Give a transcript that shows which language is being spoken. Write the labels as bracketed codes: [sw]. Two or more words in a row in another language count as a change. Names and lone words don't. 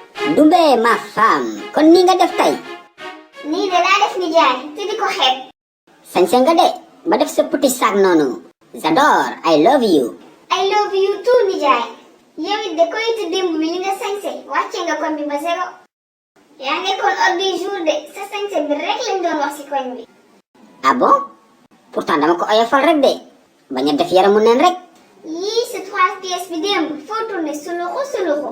[wo] Ndumbe [fr] ma femme [wo] kon ni nga def tay nii de laa def nijaay te di ko xeeb. sañse nga de ba def sa [fr] petit sac [wo] noonu. J'adore [en] I love you. I love you too nijaay. [wo] yow it de korité démb bi li nga sañse wàcce nga koñ bi ba zéro. yaa nekkoon [fr] ordre du jour [wo] de sa sañse bi rek lañ doon wax ci koñ bi. [fr] Ah bon [wo] pourtant dama ko oyofal rek de bañ a def yaramu neen rek. yii sa 3 pièces bi démb foo tourné Souloukhou.